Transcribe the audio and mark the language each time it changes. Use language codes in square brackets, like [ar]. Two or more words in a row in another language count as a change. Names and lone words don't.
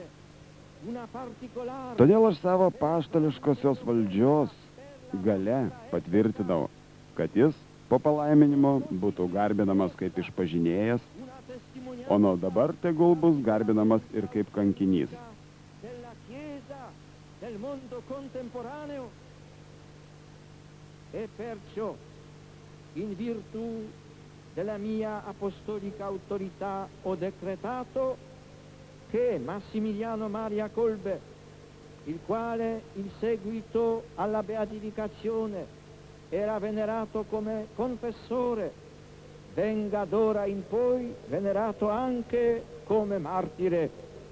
[lt] Todėl aš savo apaštališkosios valdžios gale patvirtinau, kad jis po palaiminimo būtų garbinamas kaip išpažinėjas, o nuo dabar tegul bus garbinamas ir kaip kankinys. [it] Del mondo contemporaneo e perciò in virtù della mia apostolica autorità ho decretato che Massimiliano Maria Kolbe, il quale in seguito alla beatificazione era venerato come confessore, venga d'ora in poi venerato anche come martire.